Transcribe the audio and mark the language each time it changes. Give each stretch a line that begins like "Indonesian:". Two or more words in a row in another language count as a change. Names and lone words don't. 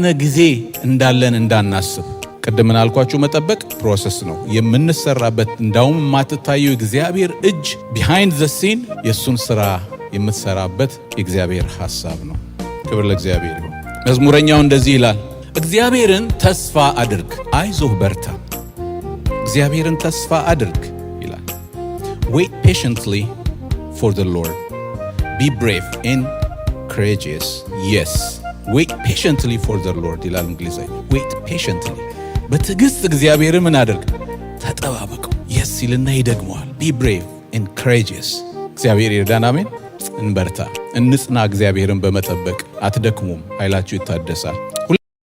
Amharic: ጊዜ እንዳለን እንዳናስብ። ቅድም አልኳችሁ መጠበቅ ፕሮሰስ ነው የምንሰራበት። እንዳውም የማትታየው እግዚአብሔር እጅ
English: behind the scene
Amharic: የሱን ስራ የምትሰራበት የእግዚአብሔር ሐሳብ ነው። ክብር ለእግዚአብሔር ይሁን። መዝሙረኛው እንደዚህ ይላል፣ እግዚአብሔርን ተስፋ አድርግ፣ አይዞህ በርታ። እግዚአብሔርን ተስፋ አድርግ ይላል።
English: Wait patiently for the Lord. Be brave and courageous. Yes. Wait patiently for the Lord
Amharic: ይላል እንግሊዘኛ።
English: Wait patiently.
Amharic: በትዕግስት እግዚአብሔርን ምን አድርግ? ተጠባበቀው። Yes ይልና ይደግመዋል።
English: Be brave and courageous.
Amharic: እግዚአብሔር ይርዳን። አሜን። እንበርታ፣ እንጽና። እግዚአብሔርን በመጠበቅ አትደክሙም፣ ኃይላችሁ ይታደሳል።